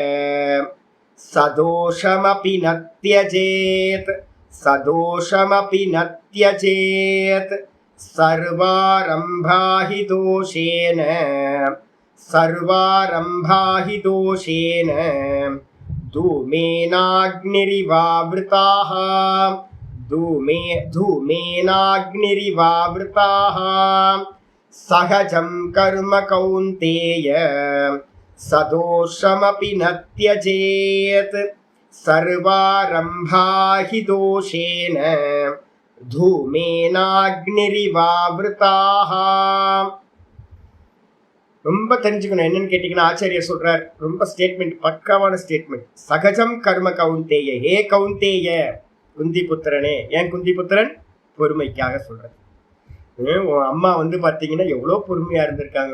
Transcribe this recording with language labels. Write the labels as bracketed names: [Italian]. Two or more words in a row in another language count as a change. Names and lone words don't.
[Sanskrit] सदोषमपि न त्यजेत्, सदोषमपि न त्यजेत् सर्वारम्भा हि दोषेण, सर्वारम्भा हि दोषेण धूमेनाग्निरिवावृताः, धूमेनाग्निरिवावृताः सहजं कर्म कौन्तेय सदोषमपि न त्यजेत् सर्वारम्भा हि दोषेण धूमेनाग्निरिवावृताः. [Tamil] ரொம்ப தெரிஞ்சுக்கணும். என்னன்னு கேட்டீங்கன்னா ஆச்சாரியர் சொல்றார், ரொம்ப ஸ்டேட்மெண்ட், பக்காவான ஸ்டேட்மெண்ட். [Sanskrit] सहजं कर्म कौन्तेय, हे कौन्तेय [Tamil] குந்தி புத்திரனே. ஏன் குந்தி புத்திரன், பொறுமைக்காக சொல்றேன். உன் அம்மா பாத்தீங்கன்னா எவ்வளவு பொறுமையா இருந்திருக்காங்க.